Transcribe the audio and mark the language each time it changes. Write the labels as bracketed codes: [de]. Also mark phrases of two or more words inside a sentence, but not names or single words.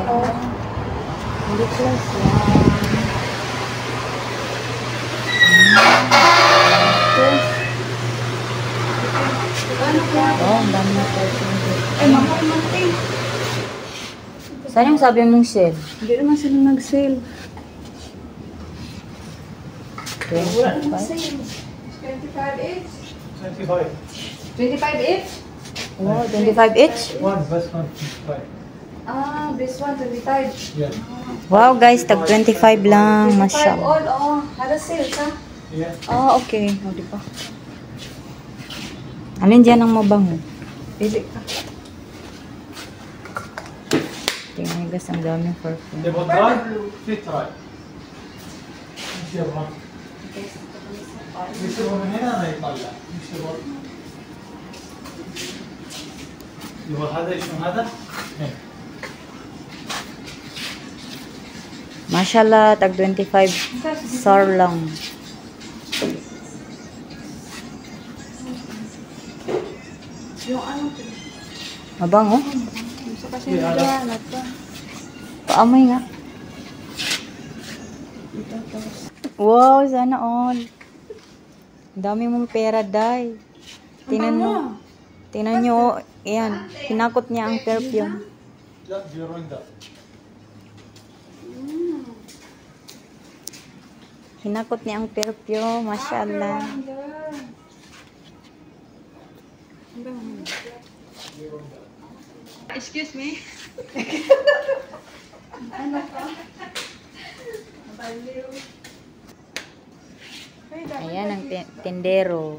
[tl] Maliit lang siya. Oh, ang dami na perfume dito. Ay, mahal natin. Saan yung sabi mong sale? Hindi naman sila nag-sale. 25? [en] 25 each? 25. 25 each? Oh, 25 each? One, best one, 25. Ah, this one, 25. Yeah. Wow guys, [tl] tag 25 lang. 25 Masyal. all, oh. Hada sale, ha? [en] Yeah. [tl] Ah, okay. O, di ba? Alin dyan ang mabango? Pili ka. Tingnan nyo guys, ang daming perfume. [ar] تبغى تراي؟ في تراي. ايش يبغى؟ يشتغل من هنا ما يطلع. ايش يبغى؟ يبغى هذا شنو هذا؟ إيه. [tl] Mashallah, tag 25 SAR lang. Yung ano, Mabango? gusto kasi nila, nata. Paamoy nga. Wow, sana all. Ang dami mong pera, Day. Tingnan mo. Tingnan nyo. Ayan. Hinakot niya ang perfume. [ar] لا بيرون ده. [tl] Hinakot niya ang perfume. Mashallah. [en] Excuse me? [tl] Ayan ang tindero.